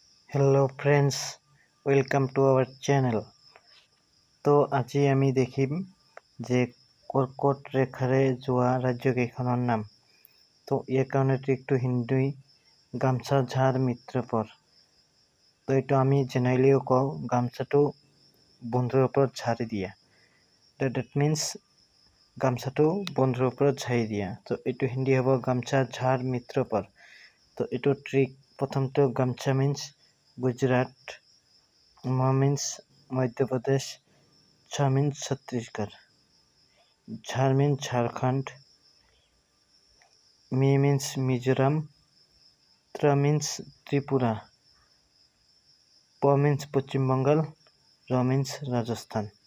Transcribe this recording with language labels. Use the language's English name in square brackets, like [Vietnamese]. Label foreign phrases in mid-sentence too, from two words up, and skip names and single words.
[English] Hello friends, welcome to our channel. [Assamese] তো আজি আমি দেখিম যে কৰ্কট ৰেখাৰে যোৱা ৰাজ্যকেইখনৰ নাম। তো ইয়াৰ কাৰণে ট্ৰিকটো হিন্দী [Hindi] गमछा झाड़ मित्रपर। [Assamese] তো এইটো আমি জেনেৰেলিও কওঁ গামছাটো বন্ধুৰ ওপৰত ঝাৰি দিয়া। তো [English] that means [Assamese] গামছাটো বন্ধুৰ ওপৰত ঝাৰি দিয়া। তো এইটো হিন্দী হ'ব [Hindi] गमछा झाड़ मित्रपर। [Assamese] তো এইটো ট্ৰিক প্ৰথমটো গামছা মিনছ गुजरात, म मीन्स मध्य प्रदेश, छ मीन्स छत्तीसगढ़, झार मीन्स झारखंड, मी मीन्स मिजोरम, त्र मीन्स त्रिपुरा, प मीन्स पश्चिम बंगाल, र मीन्स राजस्थान।